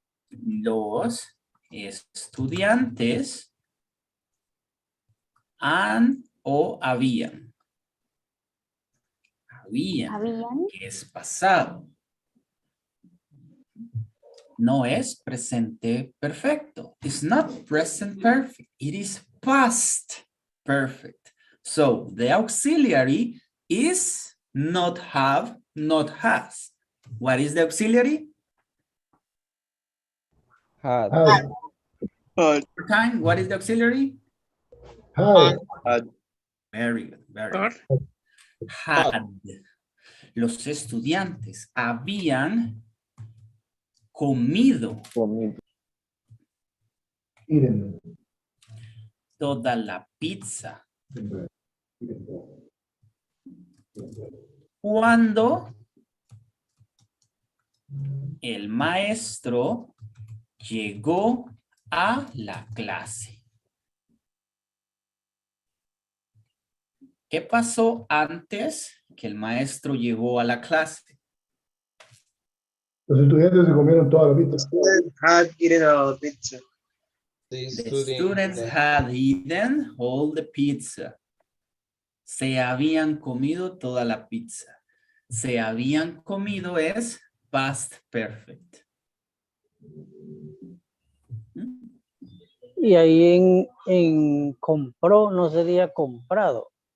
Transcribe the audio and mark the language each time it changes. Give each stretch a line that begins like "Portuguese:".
Spanish: Los estudiantes han o habían. Habían, que es pasado. No es presente perfecto.
English: It's not present perfect. It is past perfect. So the auxiliary is not have, not has. What is the auxiliary? Had. One more time, what is the auxiliary? Had. Very good, very good. Had.
Spanish: Los estudiantes habían comido toda la pizza cuando el maestro llegó a la clase. ¿Qué pasó antes que el maestro llegó a la clase? Los estudiantes se comieron toda la pizza.
English: Had eaten a pizza. The students had eaten all the pizza.
Spanish: Se habían comido toda la pizza. Se habían comido es past perfect. Y ahí en compró no sería comprado.